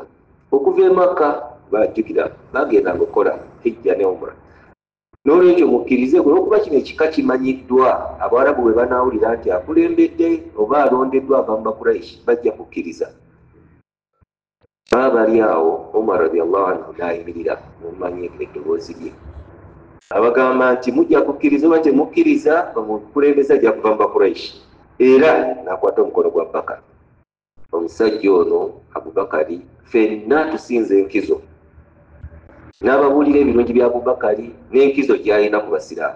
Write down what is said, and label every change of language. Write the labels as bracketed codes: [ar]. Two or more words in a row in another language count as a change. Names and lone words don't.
[lg] Okuva e Makka bajjukira bagendanga okukola hijja ne umra. N'olwekyo mukkirize olw'okuba kino ekika kimanyiddwa, abawarabu bwe banaawulira nti akulembedde oba alondeddwa ava mu Bakuraishi bajja kukkiriza. Baba bali awo, Umar [ar] radiyallahu anhu [lg] n'ayimirira mumanyi eddoboozi lye, abagamba nti mujja kukkiriza oba temukkiriza omukulembeze ajja kuva mu Bakuraishi. Era n'akwata omukono gwa Bakari. Omusajja ono Abubakari ffenna tusinze enkizo, n'ababuulira ebirungi bya Abubakari n'enkizo gy'alina ku basiraamu.